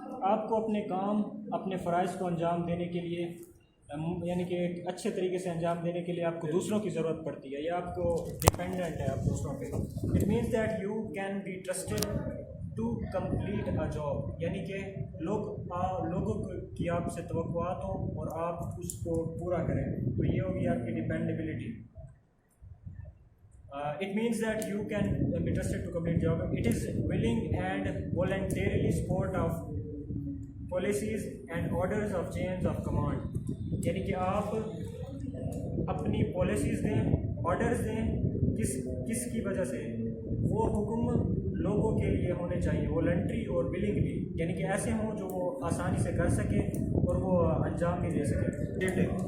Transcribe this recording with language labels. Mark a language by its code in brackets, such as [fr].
[ur] آپ کو اپنے کام اپنے فرائض کو انجام دینے کے لیے یعنی کہ ایک اچھے طریقے سے انجام دینے کے لیے آپ کو دوسروں کی ضرورت پڑتی ہے یا آپ کو ڈپینڈنٹ ہے آپ دوسروں پہ. [en] it means that you can be trusted to complete a job, [ur] یعنی کہ لوگوں کی آپ سے توقعات ہوں اور آپ اس کو پورا کریں, تو یہ ہوگی آپ کی dependability. [en] It means that you can be trusted to complete job. It is willing and voluntarily support of policies and orders of chains of command. [ur] یعنی کہ آپ اپنی پالیسیز دیں, آرڈرز دیں, کس کی وجہ سے وہ حکم لوگوں کے لیے ہونے چاہیے والنٹری اور ولنگلی, یعنی کہ ایسے ہوں جو وہ آسانی سے کر سکے اور وہ انجام بھی دے سکے.